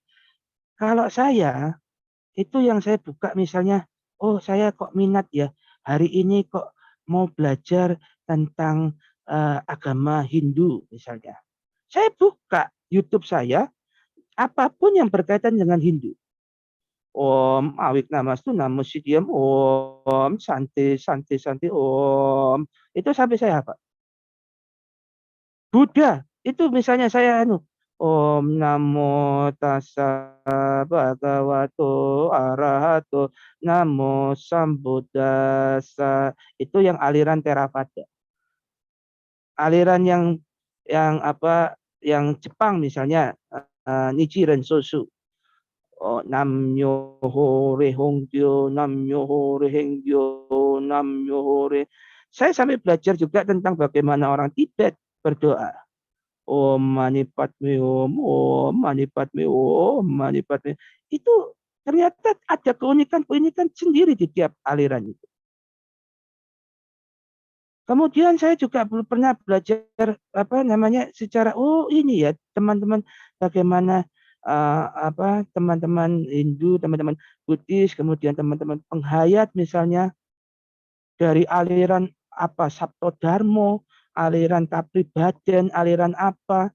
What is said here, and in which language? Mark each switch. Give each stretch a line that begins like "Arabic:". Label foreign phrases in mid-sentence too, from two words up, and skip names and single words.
Indonesian: Kalau saya itu yang saya buka misalnya, oh saya kok minat ya, hari ini kok mau belajar tentang agama Hindu misalnya. Saya buka YouTube saya, apapun yang berkaitan dengan Hindu.
Sanskrit: ॐ अविघ्न मस्तु नमो सिद्धम् ॐ शान्ति शान्ति शान्ति ॐ.
Indonesian: Itu sampai saya apa? Buddha itu misalnya saya
Pali: Om Namo Tassa Bhagavato Arahato Namo Sambuddhassa.
Indonesian: Itu yang aliran Theravada. Aliran yang apa yang Jepang misalnya Nichiren Sosu.
Japanese: Oh, 南無妙法蓮華経、南無妙法蓮華経、南無妙法蓮.
Indonesian: Saya sampai belajar juga tentang bagaimana orang Tibet berdoa.
Sanskrit: ॐ मणि पद्मे ॐ, ॐ मणि पद्मे ॐ, मणि पद्मे.
Indonesian: Itu ternyata ada keunikan-keunikan sendiri di tiap aliran itu. Kemudian saya juga pernah belajar secara ini ya teman-teman bagaimana teman-teman Hindu, teman-teman Buddhis, kemudian teman-teman penghayat misalnya dari aliran Sabtodharma, aliran Kapribaden, aliran apa.